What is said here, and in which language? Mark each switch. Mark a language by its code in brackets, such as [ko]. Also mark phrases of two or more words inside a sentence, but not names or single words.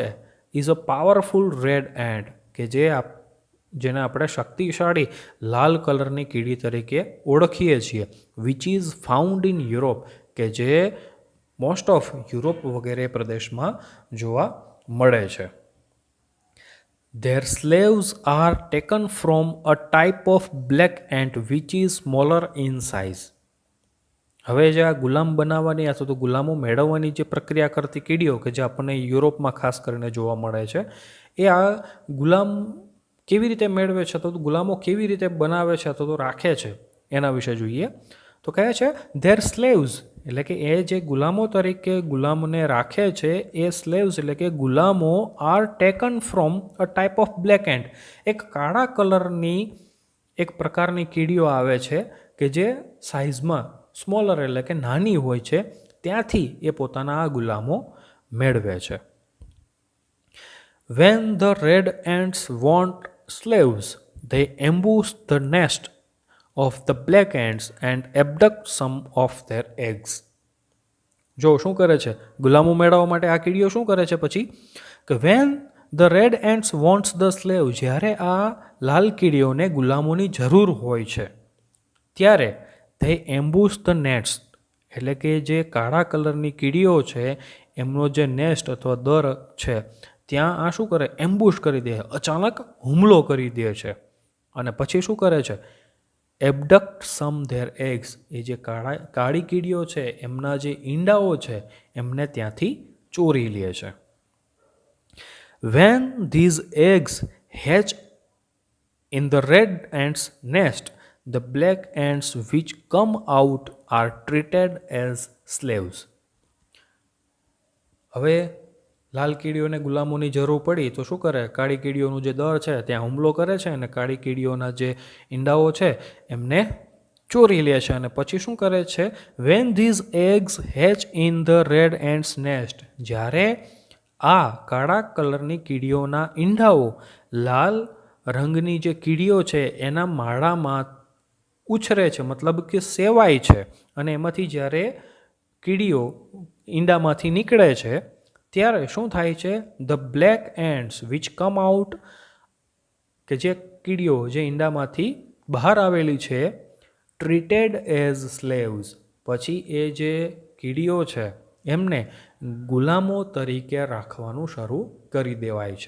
[en] is a powerful red ant, [gu] કે જેને આપણે શક્તિશાળી લાલ કલરની કીડી તરીકે ઓળખીએ છીએ. [en] which is found in Europe, [gu] કે જે [en] most of Europe [gu] વગેરે પ્રદેશમાં જોવા મળે છે. [en] Their slaves are taken from a type of black ant which is smaller in size. [gu] હવે જે આ ગુલામ બનાવવાની અથવા તો ગુલામો મેળવવાની જે પ્રક્રિયા કરતી કીડીઓ કે જે આપણને યુરોપમાં ખાસ કરીને જોવા મળે છે, એ આ ગુલામ કેવી રીતે મેળવે છે, તો ગુલામો કેવી રીતે બનાવે છે અથવા તો રાખે છે એના વિશે જોઈએ. તો તો કહે છે [en] their slaves, [gu] એટલે કે એ જે ગુલામો તરીકે ગુલામને રાખે છે એ સ્લેવ્સ એટલે કે ગુલામો [en] are taken from a type of black ant, [gu] એક કાળા કલરની એક પ્રકારની કીડીઓ આવે છે કે જે સાઇઝમાં સ્મોલર એટલે કે નાની હોય છે, ત્યાંથી એ પોતાના આ ગુલામો મેળવે છે. [en] When the red ants want slaves, they ambush the nest of the black ants and abduct some of their eggs. [gu] જો શું કરે છે, ગુલામો મેળવવા માટે આ કીડીઓ શું કરે છે પછી કે [en] when the red ants wants the slave, [gu] જ્યારે આ લાલ કીડીઓને ગુલામોની જરૂર હોય છે ત્યારે [en] they ambush the nest, [gu] એટલે કે જે કાળા કલરની કીડીઓ છે એમનો જે નેસ્ટ અથવા દર છે ત્યાં આ શું કરે, એમ્બુશ કરી દે, અચાનક હુમલો કરી દે છે. અને પછી શું કરે છે, [en] abduct some their eggs, [gu] એ જે કાળી કીડીઓ છે એમના જે ઈંડાઓ છે એમને ત્યાંથી ચોરી લે છે. [en] When these eggs hatch in the red ants nest, the black ants which come out are treated as slaves. [gu] હવે લાલ કીડીઓને ગુલામોની જરૂર પડી તો શું કરે, કાળી કીડીઓનું જે દર છે ત્યાં હુમલો કરે છે અને કાળી કીડીઓના જે ઈંડાઓ છે એમને ચોરી લે છે. અને પછી શું કરે છે, [en] when these eggs hatch in the red ants nest, [gu] જ્યારે આ કાળા કલરની કીડીઓના ઈંડાઓ લાલ રંગની જે કીડીઓ છે એના માળામાં ઉછરે છે, મતલબ કે સેવાય છે, અને એમાંથી જ્યારે કીડીઓ ઈંડામાંથી નીકળે છે ત્યારે શું થાય છે, [en] the black ants which come out, [gu] કે જે કીડીઓ જે ઈંડામાંથી બહાર આવેલી છે, [en] treated as slaves, [gu] પછી એ જે કીડીઓ છે એમને ગુલામો તરીકે રાખવાનું શરૂ કરી દેવાય છે.